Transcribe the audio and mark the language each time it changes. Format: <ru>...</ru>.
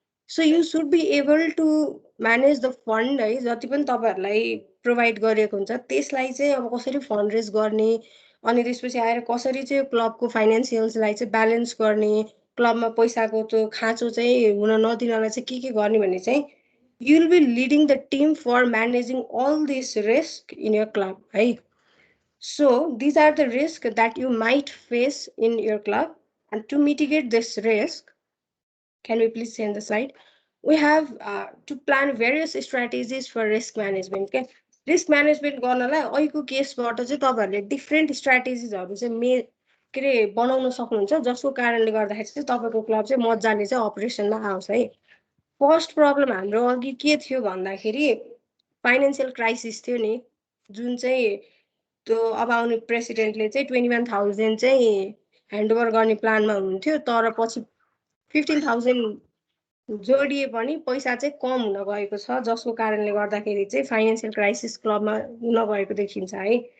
<ne>So you should be able to manage the fund है, जति पनि तपाईहरुलाई प्रोभाइड गरिएको हुन्छ त्यसलाई चाहिँ अब कसरी फन्ड रेज गर्ने, अनि त्यसपछि आएर कसरी चाहिँ क्लबको फाइनान्शियल्सलाई चाहिँ ब्यालेन्स गर्ने, क्लबमा पैसाको त्यो खाँचो चाहिँ हुन नदिनलाई चाहिँ के गर्ने भन्ने चाहिँ</ne> <en>you will be leading the team for managing all this risk in your club</en> <ne>है।</ne> <en>So these are the risks that you might face in your club, and to mitigate this risk, can we please send the slide? We have to plan various strategies for risk management के।</en> <ne>Risk management गर्नलाई अहिलेको केसबाट चाहिँ तपाईहरुले different स्ट्र्याटेजिजहरु चाहिँ के रे बनाउन सक्नुहुन्छ, जसको कारणले गर्दाखेरि चाहिँ तपाईको क्लब चाहिँ मजाले चाहिँ अपरेसनमा आउँछ है। फर्स्ट प्रब्लम हाम्रो अघि के थियो भन्दाखेरि फाइनान्शियल क्राइसिस थियो नि, जुन चाहिँ त्यो अब आउने प्रेसिडेन्टले चाहिँ 21,000 चाहिँ ह्यान्डओभर गर्ने प्लानमा हुनुहुन्थ्यो, तर पछि 15,000 जोडिए पनि पैसा चाहिँ कम हुन गएको छ, जसको कारणले गर्दाखेरि चाहिँ फाइनान्शियल क्राइसिस क्लबमा नगएको देखिन्छ है।</ne>